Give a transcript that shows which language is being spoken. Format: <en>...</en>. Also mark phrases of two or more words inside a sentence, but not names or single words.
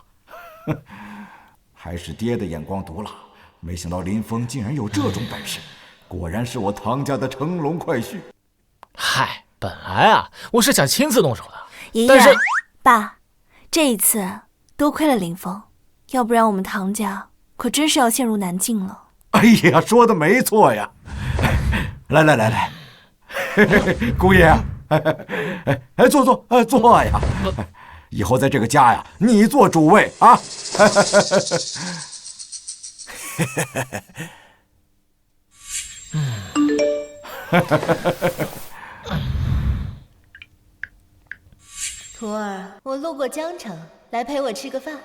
<zh>還是爹的眼光毒辣，沒想到林峰竟然有這種本事，果然是我唐家的乘龍快婿。嗨，本來啊，我是想親自動手的，爺爺，但是爸，這一次多虧了林峰，要不然我們唐家可真是要陷入難境了。哎呀，說的沒錯呀！來，姑爺，坐呀！以後在這個家呀，你做主位啊！徒兒，我路過江城，來陪我吃個飯。</zh>